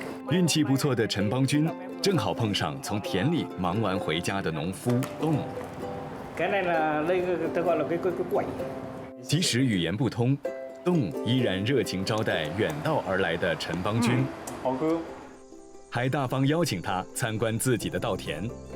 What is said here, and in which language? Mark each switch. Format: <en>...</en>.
<zh>运气不错的陈邦军正好碰上从田里忙完回家的农夫东。</zh> <vi>Cái này là đây tôi gọi là cái quẩy.</vi> <zh>即使语言不通，东依然热情招待远道而来的陈邦军，好哥，还大方邀请他参观自己的稻田。</zh>